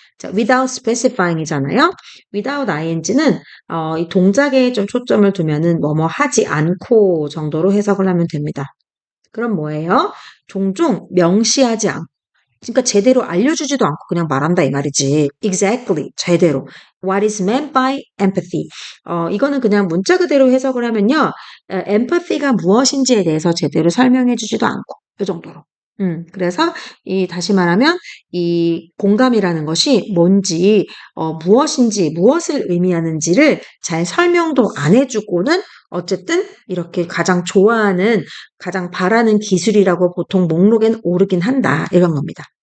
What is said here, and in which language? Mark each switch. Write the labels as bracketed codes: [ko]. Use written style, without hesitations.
[ko] 자, [en] without specifying [ko] 이잖아요. without ing는 이 동작에 좀 초점을 두면은 뭐뭐 하지 않고 정도로 해석을 하면 됩니다. 그럼 뭐예요? 종종 명시하지 않고 그러니까 제대로 알려주지도 않고 그냥 말한다 이 말이지. [en] Exactly. [ko] 제대로. [en] What is meant by empathy? [ko] 이거는 그냥 문자 그대로 해석을 하면요. empathy가 무엇인지에 대해서 제대로 설명해주지도 않고 이 정도로. 그래서 다시 말하면 이 공감이라는 것이 뭔지, 무엇인지, 무엇을 의미하는지를 잘 설명도 안 해주고는 어쨌든 이렇게 가장 좋아하는, 가장 바라는 기술이라고 보통 목록엔 오르긴 한다. 이런 겁니다.